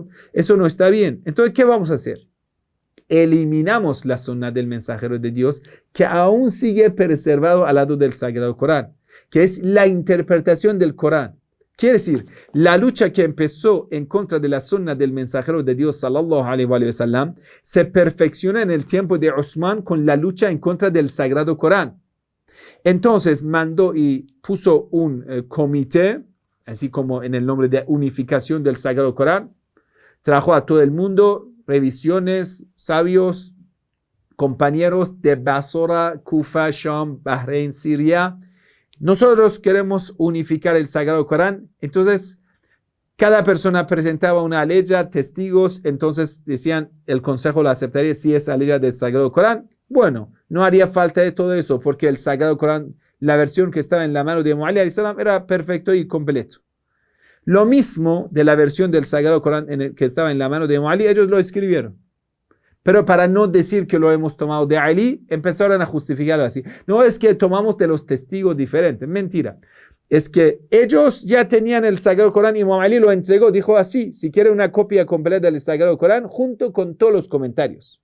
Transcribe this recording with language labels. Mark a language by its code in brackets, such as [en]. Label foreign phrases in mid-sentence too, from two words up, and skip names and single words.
[es] Eso no está bien. Entonces, ¿qué vamos a hacer? Eliminamos la sunna del mensajero de Dios, que aún sigue preservado al lado del Sagrado Corán, que es la interpretación del Corán. Quiere decir, la lucha que empezó en contra de la sunna del mensajero de Dios, [ar] صلى الله عليه وسلم, [es] se perfecciona en el tiempo de Osman con la lucha en contra del Sagrado Corán. Entonces mandó y puso un comité, así como en el nombre de unificación del Sagrado Corán, trajo a todo el mundo, revisiones, sabios, compañeros de Basora, Kufa, Sham, Bahrein, Siria. Nosotros queremos unificar el Sagrado Corán. Entonces, cada persona presentaba una aleya, testigos. Entonces decían, el consejo lo aceptaría si es aleya del Sagrado Corán. Bueno, no haría falta de todo eso porque el Sagrado Corán, la versión que estaba en la mano de Muhammad [ar] عليه السلام, [es] era perfecto y completo. Lo mismo de la versión del Sagrado Corán que estaba en la mano de Ali, ellos lo escribieron. Pero para no decir que lo hemos tomado de Ali, empezaron a justificarlo así. No es que tomamos de los testigos diferentes, mentira. Es que ellos ya tenían el Sagrado Corán y Imam Ali lo entregó, dijo así, si quiere una copia completa del Sagrado Corán, junto con todos los comentarios.